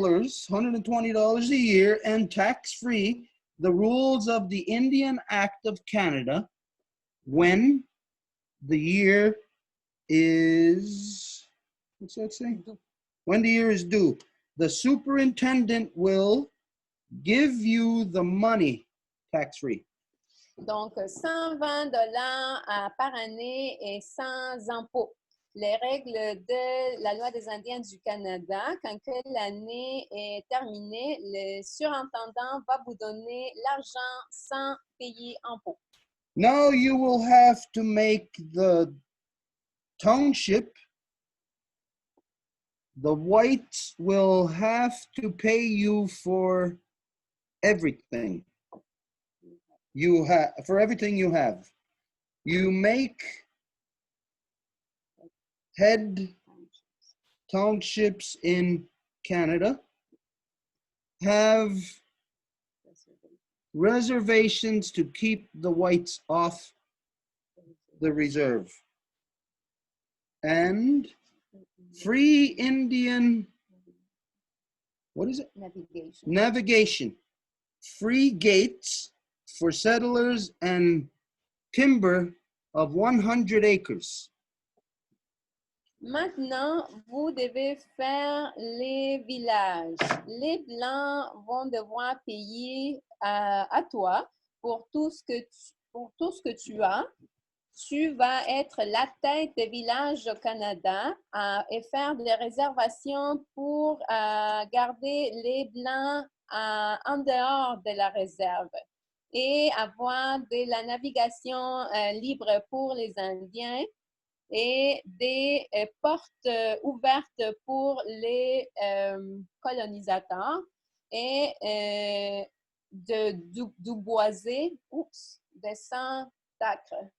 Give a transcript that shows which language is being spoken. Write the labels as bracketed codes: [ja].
[en] $120 a year and tax-free, the rules of the Indian Act of Canada, when the year is, what's that say? When the year is due, the superintendent will give you the money tax-free. [fr] Donc, $120 par année et sans impôt. Les règles de la loi des Indiens du Canada, quand l'année est terminée, le surintendant va vous donner l'argent sans payer impôt. [en] Now you will have to make the township, the whites will have to pay you for everything. You have, for everything you have. You make head townships in Canada have reservations to keep the whites off the reserve. And free Indian, what is it? Navigation. Free gates for settlers and timber of 100 acres. [fr] Maintenant, vous devez faire les villages. Les Blancs vont devoir payer à toi pour tout ce que tu as. Tu vas être la tête des villages au Canada et faire des réservations pour garder les Blancs en dehors de la réserve et avoir de la navigation libre pour les Indiens et des portes ouvertes pour les colonisateurs et du boisé, des sans d'acre.